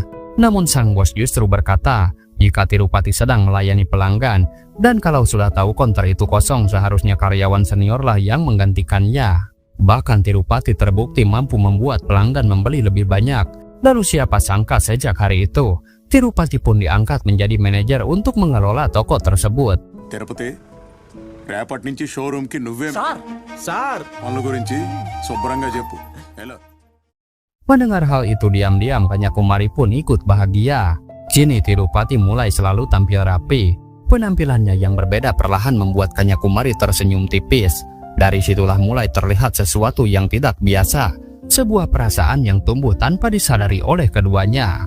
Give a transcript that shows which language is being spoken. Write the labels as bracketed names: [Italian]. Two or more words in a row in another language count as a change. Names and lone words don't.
[Indonesian] Namun sang bos justru berkata, jika Tirupati sedang melayani pelanggan, dan kalau sudah tahu konter itu kosong seharusnya karyawan seniorlah yang menggantikannya. Bahkan Tirupati terbukti mampu membuat pelanggan membeli lebih banyak. Lalu siapa sangka sejak hari itu, Tirupati pun diangkat menjadi manajer untuk mengelola toko tersebut. [Telugu] తిరుపతి రేపటి నుంచి షోరూమ్కి నువ్వే సార్ పనుల గురించి శుభ్రంగా చెప్పు. ఎలా [Indonesian] Mendengar hal itu diam-diam Kanyakumari pun ikut bahagia. Kini Tirupati mulai selalu tampil rapi. Penampilannya yang berbeda perlahan membuat Kanyakumari tersenyum tipis. Dari situlah mulai terlihat sesuatu yang tidak biasa. Sebuah perasaan yang tumbuh tanpa disadari oleh keduanya.